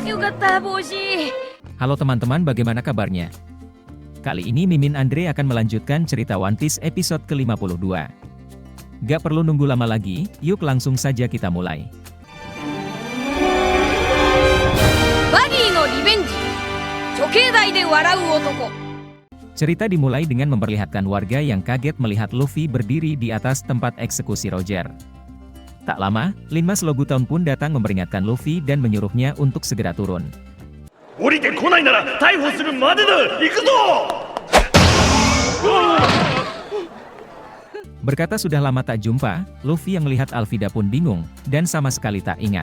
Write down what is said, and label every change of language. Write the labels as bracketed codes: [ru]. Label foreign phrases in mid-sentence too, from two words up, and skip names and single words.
[id] Halo teman-teman, bagaimana kabarnya? Kali ini Mimin Andre akan melanjutkan cerita One Piece episode ke-52. Gak perlu nunggu lama lagi, yuk langsung saja kita mulai. Buggy no Revenge. Chokeidai de warau otoko. Cerita dimulai dengan memperlihatkan warga yang kaget melihat Luffy berdiri di atas tempat eksekusi Roger. Tak lama, Linmas Logutown pun datang memperingatkan Luffy dan menyuruhnya untuk segera turun. Berkata sudah lama tak jumpa, Luffy yang melihat Alvida pun bingung, dan sama sekali tak ingat.